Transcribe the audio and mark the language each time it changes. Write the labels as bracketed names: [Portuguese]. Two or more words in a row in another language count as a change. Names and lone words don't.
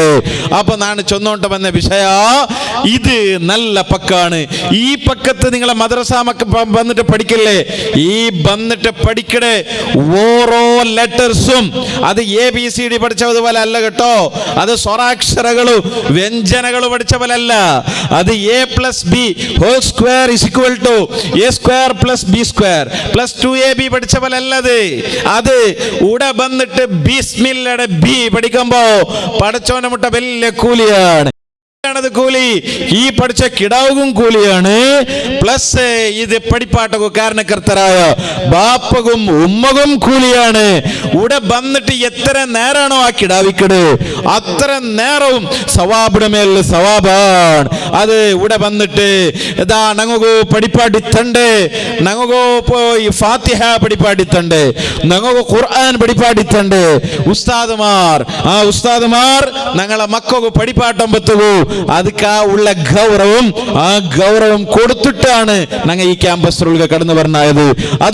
[Malayalam] അപ്പൊ ഞാൻ ചൊന്നോണ്ട് വന്ന വിഷയ ഇത് നല്ല പക്കാണ്. ഈ പക്കത്ത് നിങ്ങളെ മദ്രസ വന്നിട്ട് പഠിക്കല്ലേ, ഈ വന്നിട്ട് പഠിക്കടേ ഓരോ ലെറ്റേഴ്സും അത് ABCD പഠിച്ചതുപോലെ അല്ല കേട്ടോ. അത് സ്വരാക്ഷരങ്ങളും വ്യഞ്ജനങ്ങളും പഠിച്ച പോലെ അല്ല. അത് A+B [English] whole square is equal to A square plus B square plus 2AB [Malayalam] പഠിച്ച പോലെ അല്ലത്. അത് ഇവിടെ വന്നിട്ട് ബിസ്മില്ലയുടെ ബി പഠിക്കുമ്പോ പടച്ചോനെ മുട്ട വലിയ കൂലിയാണ്. കൂലി ഈ പഠിച്ച കിടാവും കൂലിയാണ്. പ്ലസ് ഇത് പഠിപ്പാട്ടകു കാരണക്കർത്തരായ ബാപ്പകും ഉമ്മകും കൂലിയാണ്. ഇവിടെ വന്നിട്ട് എത്ര നേരാണോ ആ കിടാവിക്കട് അത്ര നേരവും സവാബിയുടെ മേൽ സവാബാണ്. അത് ഇവിടെ വന്നിട്ട് ഇതാ ഞങ്ങൾക്ക് പഠിപ്പാടിത്തണ്ട്, ഞങ്ങൾക്ക് ഫാത്തിഹ പഠിപ്പാടിത്തണ്ട്, ഞങ്ങൾക്ക് ഖുർആൻ പഠിപ്പാടിത്തണ്ട്. ഉസ്താദുമാർ ആ ഉസ്താദുമാർ ഞങ്ങളെ മക്കൾക്ക് പഠിപ്പാട്ടം പറ്റുകൂ. അദക്കെ ഉള്ള ഗൗരവം ആ ഗൗരവം ಕೊಡುತ್ತಿಟ್ಟಾണ് ഞങ്ങൾ ഈ ക്യാമ്പസിലൊക്കെ കടന്നു പറഞ്ഞത്. അത്